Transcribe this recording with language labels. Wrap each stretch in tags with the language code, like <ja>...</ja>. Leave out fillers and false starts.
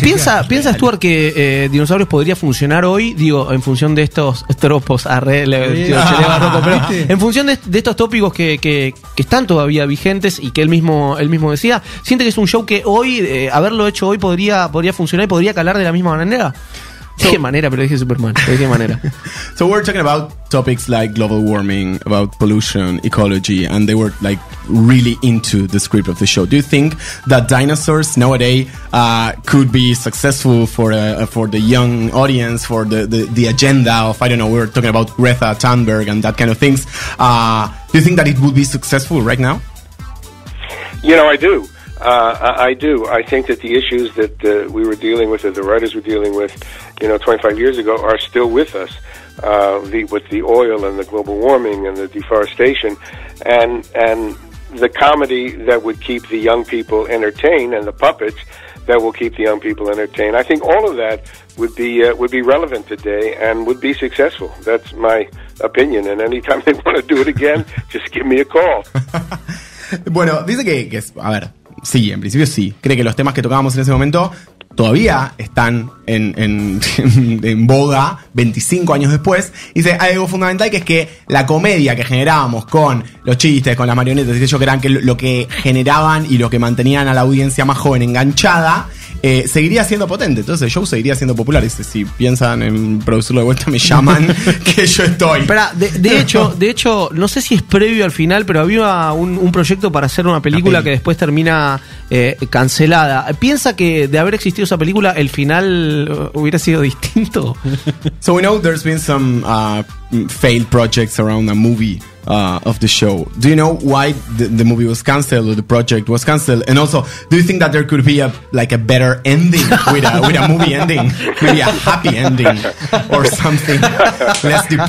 <es>¿Piensa Stuart que Dinosaurios podría funcionar hoy? Digo, en función de estos tropos, en función de estos tópicos que están todavía vigentes y que él mismo decía, ¿siente que es un show que hoy, haberlo hecho hoy, podría funcionar y podría calar de la misma manera? ¿De qué manera? Pero dije Superman. ¿De qué manera?</es> <en>So we're talking about topics like global warming, about pollution, ecology, and they were like really into the script of the show. Do you think that Dinosaurs nowadays could be successful for the young audience, for the agenda of, I don't know, we were talking about Greta Thunberg and that kind of things. Do you think that it would be successful right now? You know, I do. I do. I think that the issues that we were dealing with, that the writers were dealing with, 25 years ago, are still with us. With the oil and the global warming and the deforestation, and the comedy that would keep the young people entertained, and the puppets that will keep the young people entertained. I think all of that would be relevant today and would be successful. That's my opinion. And anytime they want to do it again, just give me a call.</en> <es>Bueno, dice que a ver, sí, en principio sí. Cree que los temas que tocábamos en ese momento todavía están en boga 25 años después. Dice, hay algo fundamental, que es que la comedia que generábamos con los chistes, con las marionetas, que eran lo que generaban y lo que mantenían a la audiencia más joven enganchada, seguiría siendo potente. Entonces el show seguiría siendo popular. Dice, si piensan en producirlo de vuelta, me llaman que yo estoy. Espera, de hecho, no sé si es previo al final, pero había un proyecto para hacer una película que después termina cancelada. ¿Piensa que de haber existido esa película, el final hubiera sido distinto?</es> <en>So we know there's been some failed projects around a movie of the show. Do you know why the movie was cancelled, or the project was cancelled? And also, do you think that there could be a better ending with a movie ending, maybe a happy ending or something less depressing?</en>